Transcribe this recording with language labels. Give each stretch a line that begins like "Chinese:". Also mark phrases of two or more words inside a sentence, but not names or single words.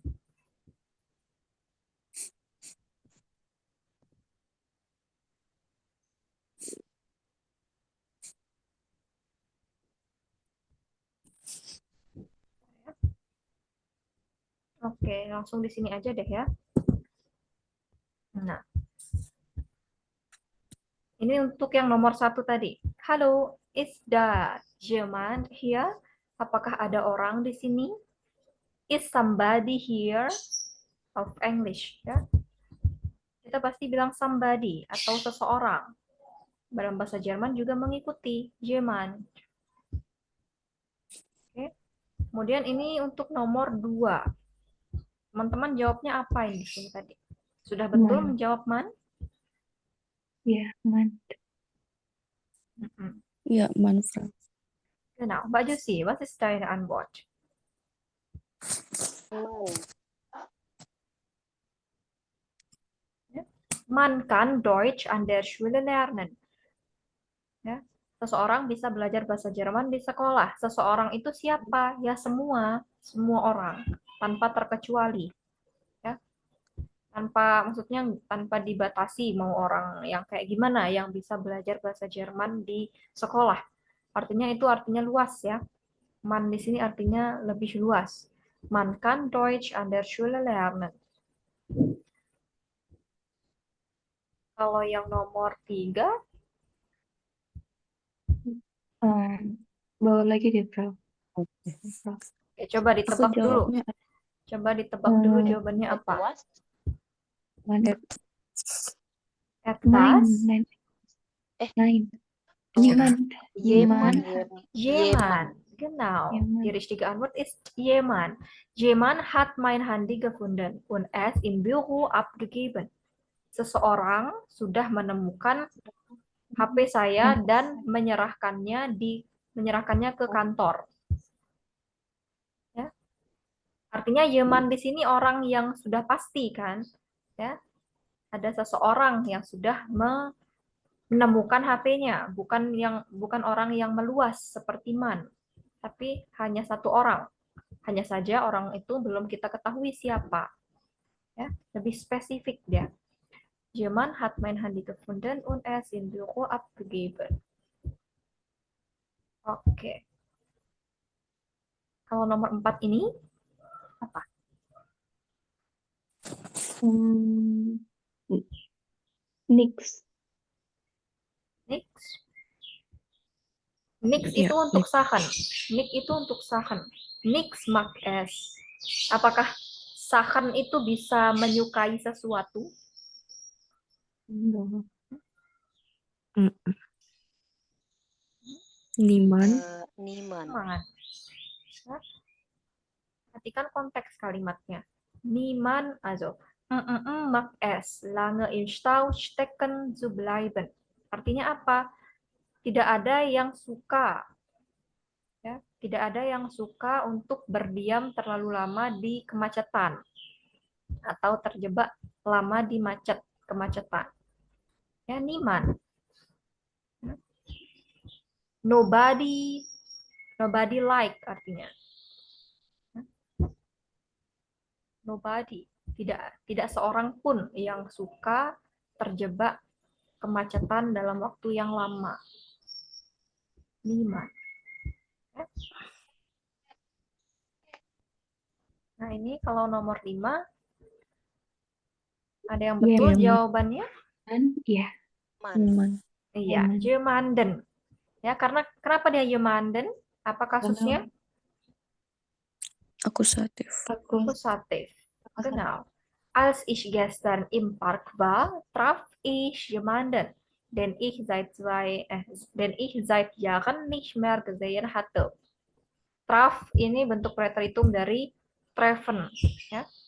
Indonesian: Oke, langsung di sini aja deh ya. Nah, ini untuk yang nomor 1 tadi. Halo,
English: is the jemand here?
Indonesian: Apakah ada orang di sini?
English: Is somebody here? Of English ya.
Indonesian: Kita pasti bilang somebody atau seseorang. Dalam bahasa Jerman juga mengikuti jemand. Oke. Kemudian ini untuk nomor 2. Teman-teman jawabnya apa ini di sini tadi? Sudah betul
German: Man.
Indonesian: menjawab man? Iya, Man. Iya, man, Frau.
German: Genau. Mbak Jusi, was ist deine Antwort? Man kann Deutsch an der Schule lernen.
Indonesian: Ya. Seseorang bisa belajar bahasa Jerman di sekolah. Seseorang itu siapa? Ya semua orang, tanpa terkecuali. Ya. Maksudnya tanpa dibatasi mau orang yang kayak gimana yang bisa belajar bahasa Jerman di sekolah. Artinya luas ya. Man di sini artinya lebih luas.
German: Man kann Deutsch an der Schule lernen.
Indonesian: Kalau yang nomor 3, Bawa lagi deh, Frau. Oke. ya coba Aku ditebak dulu. jawabnya Coba ditebak dulu jawabannya apa. Puas?
German: Man. Etwas, Nein. Eh. Nein. Oh, Jemand. Jemand, Jemand. Genau. Jemand. Die richtige Antwort ist jemand. Jemand hat mein Handy gefunden und es im Büro abgegeben.
Indonesian: Seseorang sudah menemukan HP saya dan menyerahkannya ke kantor. Ya. Artinya Yeman di sini orang yang sudah pasti kan, ya. Ada seseorang yang sudah menemukan HP-nya, bukan orang yang meluas seperti Man, tapi hanya satu orang. Hanya saja orang itu belum kita ketahui siapa. Ya, lebih spesifik dia.
German: Jemand hat mein Handy gefunden und es im Büro abgegeben.
Indonesian: Oke. Kalau nomor 4 ini apa?
German: Nix. Nix. Nix
Indonesian: Iya, itu untuk
German: nix. Sachen. Nix
Indonesian: itu untuk
German: Sachen. Nix mag es.
Indonesian: Apakah Sachen itu bisa menyukai sesuatu? Enggak.
German: Niemand. Niemand. Niemand.
Indonesian: Ya. Perhatikan konteks kalimatnya.
German: Niemand, also mag es lange im Stau stecken zu bleiben.
Indonesian: Artinya apa? Tidak ada yang suka, ya, tidak ada yang suka untuk berdiam terlalu lama di kemacetan atau terjebak lama di kemacetan. Ya,
German: niemand.
English: Nobody like artinya.
Indonesian: Nobody, tidak seorang pun yang suka terjebak kemacetan dalam waktu yang lama.
German: Niemand.
Indonesian: Nah, ini kalau nomor 5 ada yang betul jawabannya? Iya.
German: Niemand.
Indonesian: Iya, jemanden. Ya, karena kenapa dia jemanden? Apa kasusnya? Akusatif. Akusatif.
German: Genau. Als ich gestern im Park war, traf ich jemanden, den ich seit Jahren nicht mehr gesehen hatte.
Indonesian: Traf ini bentuk preteritum dari treffen. Ya.